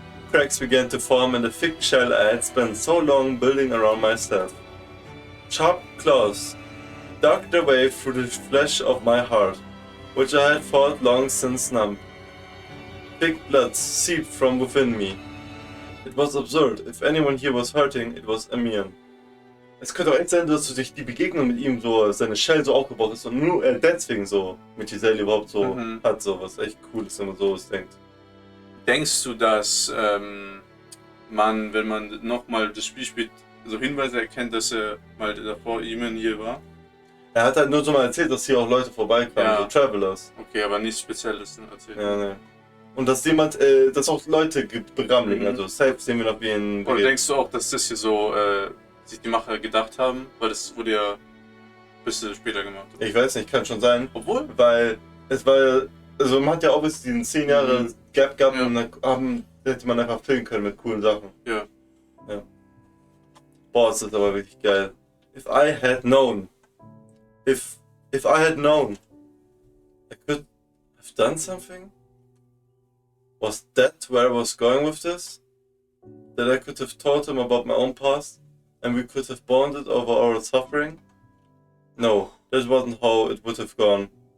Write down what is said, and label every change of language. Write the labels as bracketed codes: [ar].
[en] Cracks began to form in the thick shell I had spent so long building around myself. Sharp claws dug their way through the flesh of my heart, which I had thought long since numb. Thick blood seeped from within me. It was absurd. If anyone here was hurting, it was Amir. [de] Es könnte auch echt sein, dass sich die Begegnung mit ihm so, seine Shell so aufgebaut ist und nur deswegen so mit Giselle überhaupt so hat, so was echt cool ist, wenn man sowas denkt. Denkst du, dass man, wenn man nochmal das Spiel spielt, so Hinweise erkennt, dass er mal davor jemand hier war? Er hat halt nur so mal erzählt, dass hier auch Leute vorbeikamen, Ja. so Travelers. Okay, aber nichts Spezielles erzählt. Ja, ne. Und dass jemand, dass auch Leute begraben liegen, also safe sehen wir noch wie in... Oder denkst du auch, dass das hier so sich die Macher gedacht haben? Weil das wurde ja ein bisschen später gemacht. Ich weiß nicht, kann schon sein. Obwohl? Weil es war, also man hat ja auch bis diesen 10 Jahre Gap gehabt und dann hätte man einfach filmen können mit coolen Sachen. Ja. Ja. Boah, ist das aber wirklich geil. [en] If I had known. If I had known. I could have done something? Was that where I was going with this? That I could have told him about my own past and we could have bonded over our suffering? No, that wasn't how it would have gone.